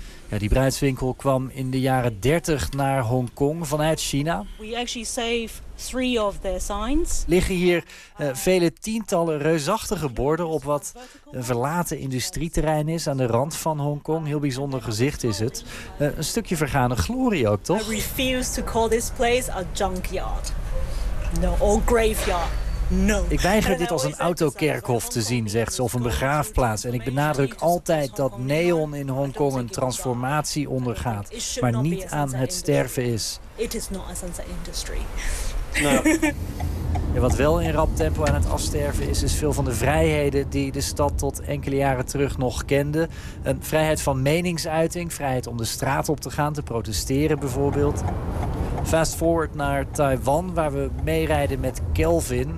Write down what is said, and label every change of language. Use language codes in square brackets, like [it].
[nl] Ja, die bruidswinkel kwam in de jaren 30 naar Hongkong vanuit China. [en] We actually save three of their signs. [nl] Liggen hier vele tientallen reusachtige borden op wat een verlaten industrieterrein is aan de rand van Hongkong. Heel bijzonder gezicht is het. Een stukje vergane glorie ook, toch? [en] I refuse to call this place a junkyard. No, or graveyard. No. [nl] Ik weiger dit als een autokerkhof te zien, zegt ze, of een begraafplaats. En ik benadruk altijd dat neon in Hongkong een transformatie ondergaat, maar niet aan het sterven is. [en] It is not a sunset industry. No. [nl] Ja, wat wel in rap tempo aan het afsterven is, is veel van de vrijheden die de stad tot enkele jaren terug nog kende. Een vrijheid van meningsuiting, vrijheid om de straat op te gaan, te protesteren bijvoorbeeld. Fast forward naar Taiwan, waar we meerijden met Kelvin.